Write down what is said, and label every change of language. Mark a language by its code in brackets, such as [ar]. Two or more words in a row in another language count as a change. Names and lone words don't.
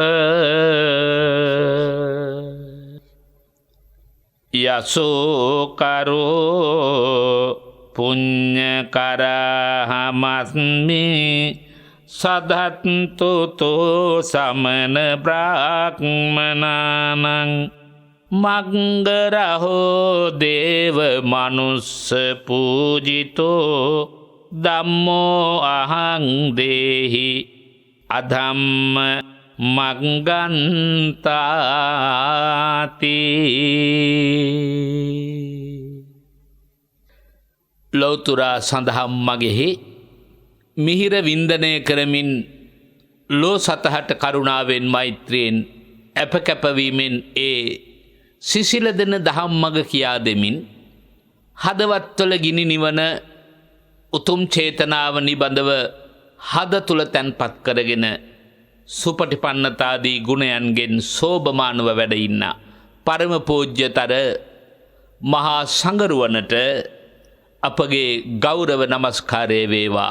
[pi] යසෝ කරෝ පුඤ්ඤකරහමස්මි සදත්තුතෝ සමන බ්‍රාහ්මනානං මග්ගරහෝ දේව මනුස්ස පූජිතෝ ධම්මෝ අහං දේහි අධම්ම [si] මග්ගන්තාති ලෞතුරා සඳහම් මගෙහි මිහිර වින්දනය කරමින් ලෝ සතහට කරුණාවෙන් මෛත්‍රියෙන් අපකැපවීමෙන් ඒ සිසිල දෙන දහම් මග කියා දෙමින් හදවත්වල ගිනි නිවන උතුම් චේතනාව නිබඳව හද තුල තැන්පත් කරගෙන සුපටිපන්නතාදී ගුණයන්ගෙන් සෝභමානව වැඩ ඉන්න පරම පූජ්‍යතර මහා සංඝරුවනට අපගේ ගෞරව නමස්කාරය වේවා.